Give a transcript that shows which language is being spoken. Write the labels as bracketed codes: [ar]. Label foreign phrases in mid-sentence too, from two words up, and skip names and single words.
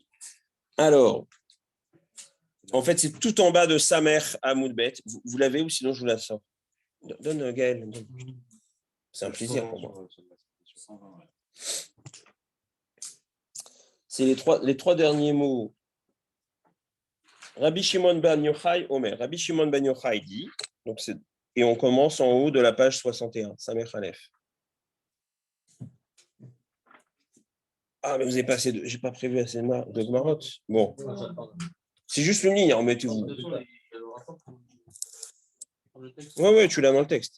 [fr] Alors, en fait, c'est tout en bas de Samer à Moudbet. Vous l'avez ou sinon je vous la sors? Donne Gaël. C'est un plaisir pour moi. C'est les trois derniers mots. Rabbi Shimon ben Yochai Omer. Rabbi Shimon ben Yochai dit, et on commence en haut de la page 61, Samer Khalef. Ah, mais vous avez pas assez j'ai pas prévu assez de Gmarot. Bon. C'est juste une ligne, remettez-vous. Oui, tu l'as dans le texte.